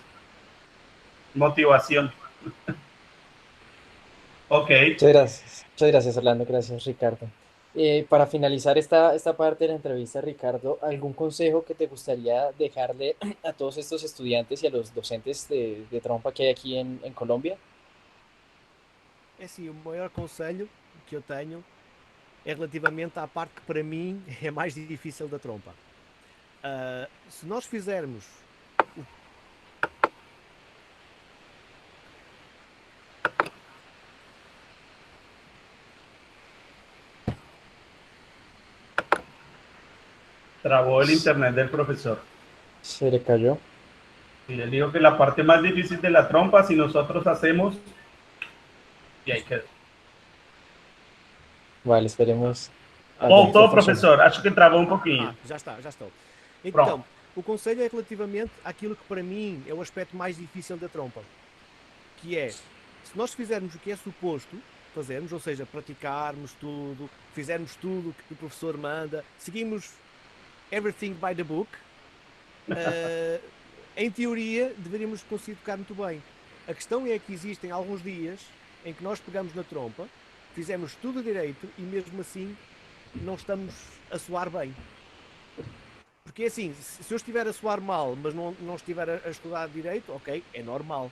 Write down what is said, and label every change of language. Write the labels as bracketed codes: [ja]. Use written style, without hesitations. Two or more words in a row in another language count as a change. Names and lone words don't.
[es] Motivación. Ok. Muchas gracias, Orlando, gracias, Ricardo. Para finalizar esta parte de la entrevista, Ricardo, ¿algún consejo que te gustaría dejarle a todos estos estudiantes y a los docentes de trompa que hay aquí en Colombia? [pt] É assim, o maior conselho que eu tenho é relativamente à parte que para mim é mais difícil da trompa. Se nós fizermos [es] Trabó el internet del profesor. Se le cayó. Y le digo que la parte más difícil de la trompa, si nosotros hacemos, y ahí quedó. Vale, esperemos. [pt] Voltou, professor? Acho que travou um pouquinho. Já estou. Então, pronto. O conselho é relativamente àquilo que para mim é o aspecto mais difícil da trompa, que é, se nós fizermos o que é suposto fazermos, ou seja, praticarmos tudo, fizermos tudo que o professor manda, seguimos [en] everything by the book, [pt] em teoria deveríamos conseguir tocar muito bem. A questão é que existem alguns dias em que nós pegamos na trompa, fizemos tudo direito e mesmo assim não estamos a soar bem. Porque assim, se eu estiver a soar mal, mas não estiver a estudar direito, ok, é normal.